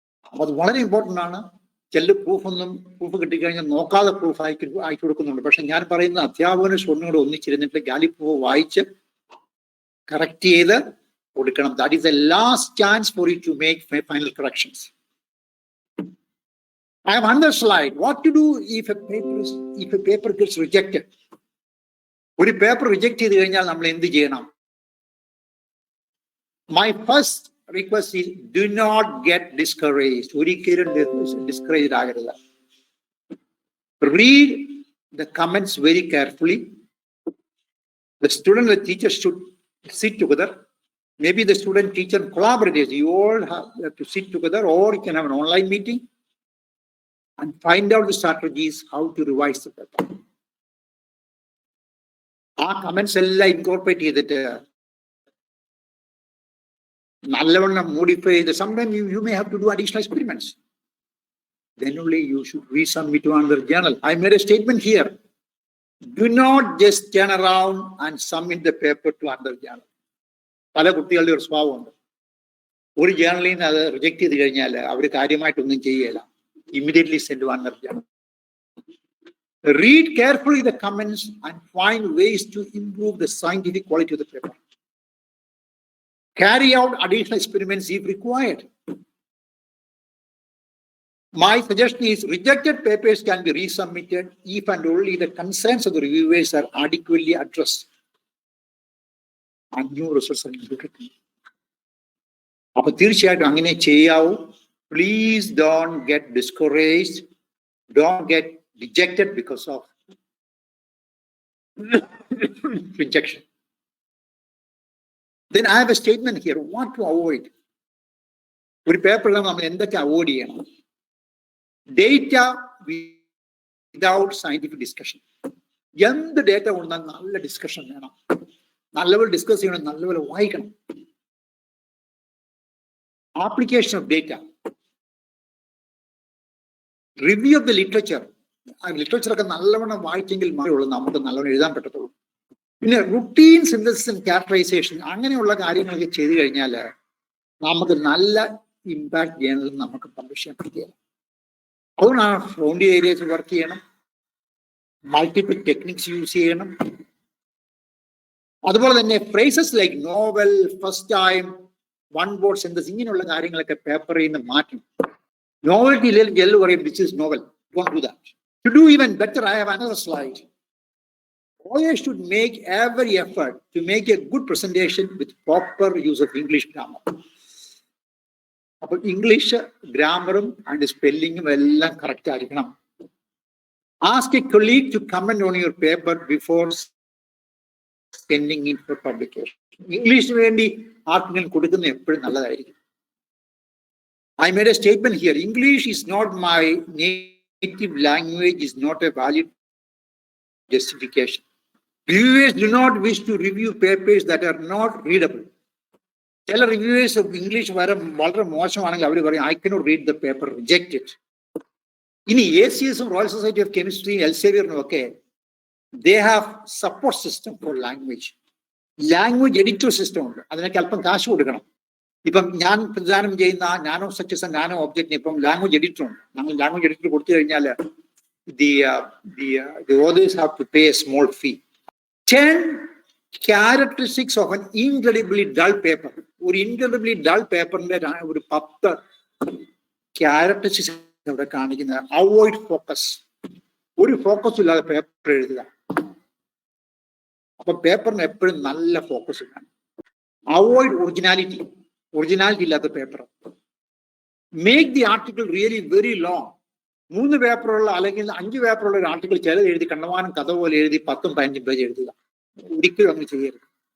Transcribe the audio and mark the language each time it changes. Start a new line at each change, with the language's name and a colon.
Malayalam: അപ്പൊ അത് വളരെ ഇമ്പോർട്ടൻ്റ് ആണ്. ചില പ്രൂഫ് കിട്ടിക്കഴിഞ്ഞാൽ നോക്കാതെ പ്രൂഫ് അയച്ചു കൊടുക്കുന്നുണ്ട്. പക്ഷെ ഞാൻ പറയുന്ന അധ്യാപകനും സ്റ്റുഡൻറ്റും ഒന്നിച്ചിരുന്നിട്ട് ഗാലി പ്രൂഫ് വായിച്ച് കറക്റ്റ് ചെയ്ത് കൊടുക്കണം.
English: That is the last chance for you to make final corrections. I have another slide. What to do if a paper gets rejected?
Malayalam: ഒരു പേപ്പർ റിജക്ട് ചെയ്ത് കഴിഞ്ഞാൽ നമ്മൾ എന്ത് ചെയ്യണം?
English: My first request is do not get discouraged.
Malayalam: ഒരിക്കലും discouraged ആകരുത്.
English: Read the comments very carefully. The student and the teacher should sit together. Maybe the student teacher collaborators. You all have to sit together, or you can have an online meeting and find out the strategies how to revise the paper.
Malayalam: ആ comments എല്ലാം incorporate ചെയ്തിട്ട് നല്ലവണ്ണം modify ചെയ്ത്
English: sometimes you may have to do additional experiments. Then only you should resubmit to another journal. I made a statement here. Do not just turn around and submit the paper to another journal.
Malayalam: പല കുട്ടികളുടെ ഒരു സ്വഭാവമുണ്ട്. ഒരു ജേർണലിൽ നിന്ന് അത് reject ചെയ്ത് കഴിഞ്ഞാൽ അവർ കാര്യമായിട്ടൊന്നും ചെയ്യല.
English: Immediately send to another journal. Read carefully the comments and find ways to improve the scientific quality of the paper. Carry out additional experiments if required. My suggestion is rejected papers can be resubmitted if and only the concerns of the reviewers are adequately addressed and new results are included.
Malayalam: അപ്പോൾ തീർച്ചയായിട്ടും അങ്ങനെ ചെയ്യാവൂ.
English: Please don't get discouraged. Don't get rejected because of rejection. Then I have a statement here. What to avoid?
Malayalam: ഒരു പേപ്പറിൽ നമ്മൾ എന്തൊക്കെ avoid ചെയ്യണം?
English: Data without scientific discussion.
Malayalam: എന്ത് ഡേറ്റ കൊണ്ടാൽ നല്ല ഡിസ്കഷൻ വേണം, നല്ലപോലെ ഡിസ്കസ് ചെയ്യണം, നല്ലപോലെ വായിക്കണം.
English: Application of data, review of the literature.
Malayalam: ആ ലിറ്ററേച്ചറൊക്കെ നല്ലവണ്ണം വായിച്ചെങ്കിൽ മാത്രമേ നമുക്ക് നല്ലവണ്ണം എഴുതാൻ പറ്റത്തുള്ളൂ. പിന്നെ
English: routine synthesis and characterisation,
Malayalam: അങ്ങനെയുള്ള കാര്യങ്ങളൊക്കെ ചെയ്തു കഴിഞ്ഞാൽ നമുക്ക് നല്ല ഇമ്പാക്ട് ജേണലിൽ നമുക്ക് പബ്ലിഷ് ചെയ്യാൻ പറ്റില്ല. അതുകൊണ്ടാണ് ഫ്രോണ്ടി ഏരിയസ് വർക്ക് ചെയ്യണം, മൾട്ടിപ്പിൾ ടെക്നിക്സ് യൂസ് ചെയ്യണം. അതുപോലെ തന്നെ
English: phrases like novel, first time, one word synthesis,
Malayalam: ഇങ്ങനെയുള്ള കാര്യങ്ങളൊക്കെ പേപ്പറിൽ നിന്ന് മാറ്റണം.
English: Novelty
Malayalam: ഇല്ലെങ്കിൽ പറയും
English: which is novel. Don't do that. To do even better, I have another slide. OA should make every effort to make a good presentation with proper use of English grammar.
Malayalam: അപ്പോൾ English ഗ്രാമറും and സ്പെല്ലിങ്ങും എല്ലാം correct ആയിരിക്കണം.
English: Ask a colleague to comment on your paper before sending it for publication.
Malayalam: ഇംഗ്ലീഷിന് വേണ്ടി ആർക്കെങ്കിലും കൊടുക്കുന്നത് എപ്പോഴും നല്ലതായിരിക്കും.
English: I made a statement here. English is not my native language, is not a valid justification. Reviewers do not wish to review papers that are not readable.
Malayalam: ചില reviewers of English വളരെ മോശമാണെങ്കിൽ അവർ പറയും
English: I cannot read the paper, reject it. ഇനി ACS Royal Society of Chemistry, എൽസേവിയറിനും ഒക്കെ they have support system for language.
Malayalam: Language editor system ഉണ്ട്. അതിനൊക്കെ അല്പം കാശ് കൊടുക്കണം. ഇപ്പം ഞാൻ പ്രദാനം ചെയ്യുന്ന നാനോ സ്ട്രക്ചേഴ്സ് ആൻഡ് നാനോ ഒബ്ജക്റ്റിന് ഇപ്പം ലാംഗ്വേജ് എഡിറ്റർ ഉണ്ട്. ഞങ്ങൾ ലാംഗ്വേജ് എഡിറ്റർ കൊടുത്തു കഴിഞ്ഞാൽ
English: the authors have to pay a small fee. 10 characteristics of an incredibly dull paper.
Malayalam: ഒരു incredibly dull പേപ്പറിന്റെ ഒരു
English: 10
Malayalam: ക്യാരക്ടറിസ്റ്റിക്സ് ഇവിടെ കാണിക്കുന്നത് അവോയ്ഡ് ഫോക്കസ്. ഒരു ഫോക്കസും ഇല്ലാതെ പേപ്പർ എഴുതുക. അപ്പൊ പേപ്പറിന് എപ്പോഴും നല്ല ഫോക്കസ് വേണം. അവോയ്ഡ് ഒറിജിനാലിറ്റി ഇല്ലാത്ത paper.
English: Make the article really very long.
Malayalam: 3 പേപ്പറുള്ള അല്ലെങ്കിൽ 5 പേപ്പറുള്ള ഒരു ആർട്ടിക്കിൾ ചിലത് എഴുതി കണ്ടമാനം കഥ പോലെ എഴുതി 10-15 പേജ് എഴുതുക. ഒരിക്കലും അങ്ങനെ ചെയ്യരുത്.